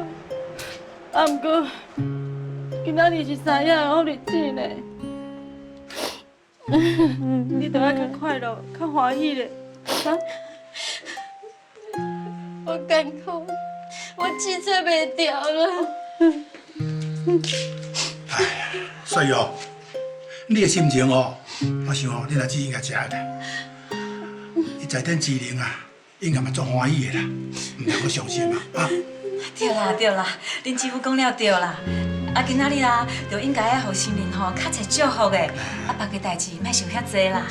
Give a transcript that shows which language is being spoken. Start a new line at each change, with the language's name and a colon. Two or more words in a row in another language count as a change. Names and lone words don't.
Min Nan Chinese: 啊，毋过今仔日是三爷的好日子呢，你着爱较快乐、较欢喜咧，啊？我艰苦，我支撑袂掉了。哎呀，所以哦，你的心情哦，我想哦，你阿姊应该知的。伊在天之灵啊，应该嘛足欢喜的啦，唔通阁伤心啊！啊！对啦对啦，恁姊夫讲了对啦。啊，今仔日啦，就应该要互新人吼较侪祝福的，啊，别个代志莫想遐济啦。